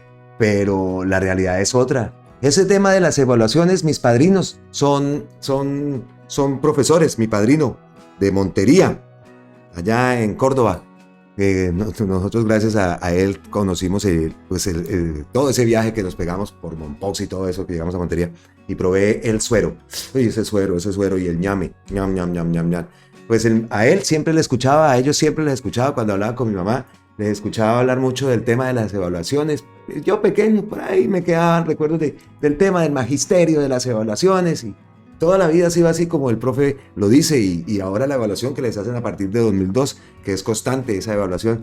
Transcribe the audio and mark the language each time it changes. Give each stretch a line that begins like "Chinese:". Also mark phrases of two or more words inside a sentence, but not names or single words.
Spanish: Pero la realidad es otra. Ese tema de las evaluaciones, mis padrinos son profesores. Mi padrino de Montería, allá en Córdoba. Nosotros gracias a él conocimos todo ese viaje que nos pegamos por Mompox y todo eso que llegamos a Montería y probé el suero. Oye, ese suero y el ñame, ñam, ñam, ñam, ñam, ñam. Pues a él siempre le escuchaba, a ellos siempre les escuchaba cuando hablaba con mi mamá, les escuchaba hablar mucho del tema de las evaluaciones. Yo pequeño, por ahí me quedaban recuerdos del tema del magisterio, de las evaluaciones y toda la vida ha sido así como el profe lo dice y ahora la evaluación que les hacen a partir de 2002, que es constante esa evaluación.